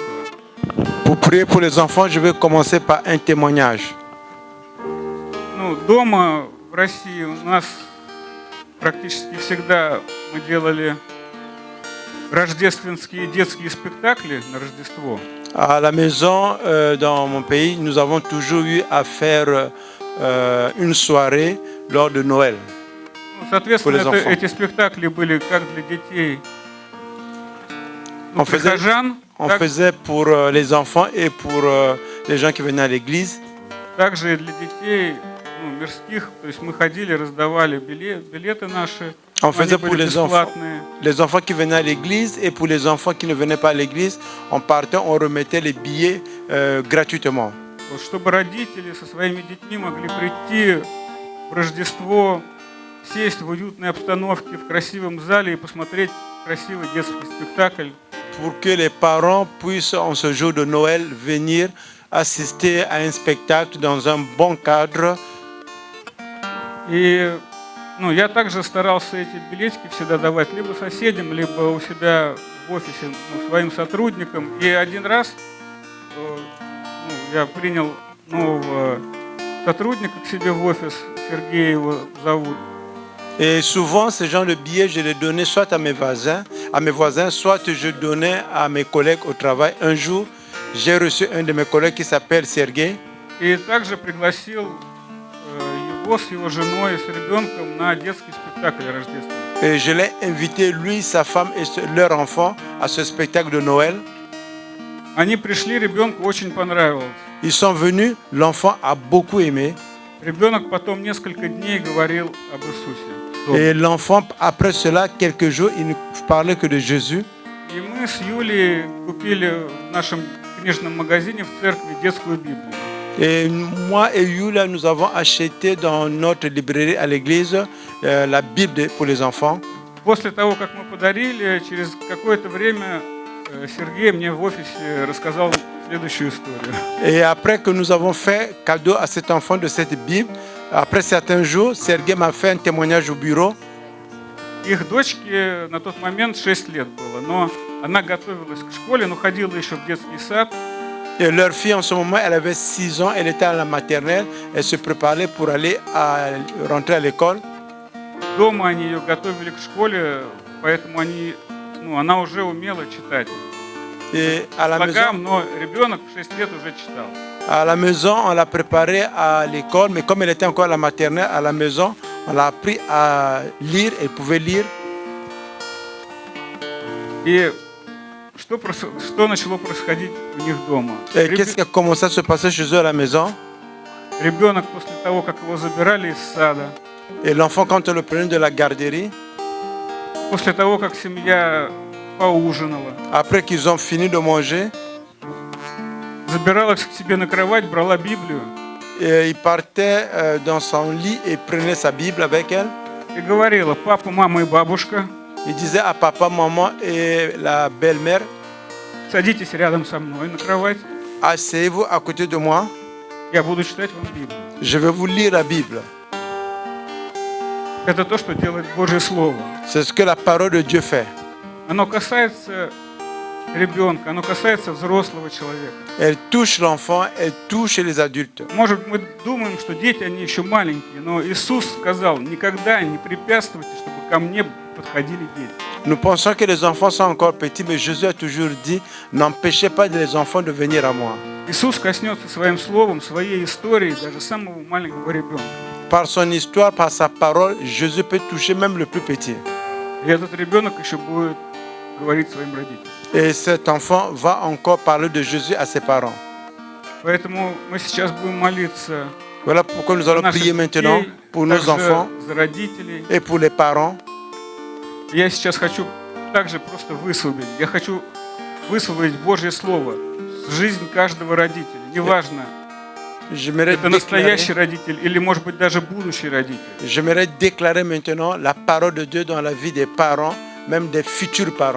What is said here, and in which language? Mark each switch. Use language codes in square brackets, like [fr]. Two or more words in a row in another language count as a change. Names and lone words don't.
[fr] Pour prier pour les enfants, je vais commencer par un témoignage. [ru] Ну, дома в России у нас практически всегда мы делали рождественские детские спектакли на Рождество. [fr] À la maison, dans mon pays, nous avons toujours eu à faire une soirée lors de Noël. [ru] Ну, соответственно, [fr] Pour les enfants. [ru] эти спектакли были как для детей [fr] On faisait, [ru] прихожан, [fr] on [ru] так, [fr] faisait pour les enfants et pour les gens qui venaient à l'église. [ru] также и для детей мирских. То есть мы ходили, раздавали билеты наши. [fr] On [ru] Они [fr] faisait pour [ru] были [fr] les enfants, [ru] бесплатные. [fr] les enfants qui venaient à l'église et pour les enfants qui ne venaient pas à l'église, on partait, on remettait les billets gratuitement. [ru] Вот, чтобы родители со своими детьми могли прийти в Рождество, сесть в уютной обстановке, в красивом зале и посмотреть красивый детский спектакль. [fr] Pour que les parents puissent, en ce jour de Noël, venir assister à un spectacle dans un bon cadre. [ru] И я также старался эти билетики всегда давать либо соседям, либо у себя в офисе своим сотрудникам. И один раз я принял нового сотрудника к себе в офис, Сергей его зовут. [fr] Et souvent, ce genre de billets, je les donnais soit à mes voisins, soit je donnais à mes collègues au travail. Un jour, j'ai reçu un de mes collègues qui s'appelle Sergei. [ru] И также пригласил его с его женой и с ребенком на детский спектакль рождественский. [fr] Et je l'ai invité, lui, sa femme et leur enfant, à ce spectacle de Noël. [ru] Они пришли, ребенку очень понравилось. [fr] Ils sont venus, l'enfant a beaucoup aimé. [ru] Ребенок потом несколько дней говорил об Иисусе. [fr] Et l'enfant, après cela, quelques jours, il ne parlait que de Jésus. [ru] И мы с Юлей купили в нашем книжном магазине в церкви детскую Библию. [fr] Et moi et Yulia, nous avons acheté dans notre librairie à l'église la Bible pour les enfants. [ru] После того, как мы подарили, через какое-то время Сергей мне в офисе рассказал следующую историю. [fr] Et après que nous avons fait cadeau à cet enfant de cette Bible, après certains jours, Sergei m'a fait un témoignage au bureau. [ru] Их дочке на тот момент 6 лет было, но она готовилась к школе, но ходила еще в детский сад. [fr] Et leur fille, en ce moment, elle avait 6 ans, elle était à la maternelle, elle se préparait pour aller rentrer à l'école. [ru] Дома они ее готовили к школе, поэтому она уже умела читать. [fr] Et à la maison, [ru] Но ребенок в 6 лет уже читал. [fr] à la maison, on l'a préparée à l'école, mais comme elle était encore à la maternelle, à la maison, on l'a appris à lire, elle pouvait lire. [ru] И что начало происходить у них дома? [fr] Et qu'est-ce qui a commencé à se passer chez eux à la maison? [ru] Ребенок после того, как его забирали из сада, [fr] Et l'enfant, quand on le prenait de la garderie, [ru] после того, как семья поужинала, [fr] après qu'ils ont fini de manger, [ru] забиралась к себе на кровать, брала Библию [fr] et il partait dans son lit et prenait sa Bible avec elle. [ru] и говорила: папа, мама и бабушка, [fr] Il disait à papa, maman et la belle-mère, [ru] садитесь рядом со мной на кровать, [fr] asseyez-vous à côté de moi, [ru] я буду читать вам Библию. [fr] je vais vous lire la Bible. [ru] Это то, что делает Божье Слово. [fr] C'est ce que la parole de Dieu fait. [ru] Оно касается ребенка, оно касается взрослого человека. [fr] Elle touche l'enfant, elle touche les adultes. [ru] Может, мы думаем, что дети, они еще маленькие, но Иисус сказал, никогда не препятствуйте, чтобы ко мне подходили дети. [fr] Nous pensons que les enfants sont encore petits, mais Jésus a toujours dit, n'empêchez pas les enfants de venir à moi. [ru] Иисус коснется своим словом, своей историей даже самого маленького ребенка. [fr] Par son histoire, par sa parole, Jésus peut toucher même le plus petit. [ru] И этот ребенок еще будет говорить своим родителям. [fr] Et cet enfant va encore parler de Jésus à ses parents. [ru] Поэтому мы сейчас будем молиться [fr] Voilà pourquoi nous [ru] за [fr] allons [ru] наших [fr] prier maintenant [ru] детей, [fr] pour nos [ru] также [fr] enfants [ru] за родителей. [fr] et pour les parents. [ru] Я сейчас хочу также просто высвободить. Я хочу высвободить Божье Слово в жизнь каждого родителя. Неважно, это настоящий родитель или, может быть, даже будущий родитель. [fr] J'aimerais déclarer maintenant la parole de Dieu dans la vie des parents, même des futurs parents.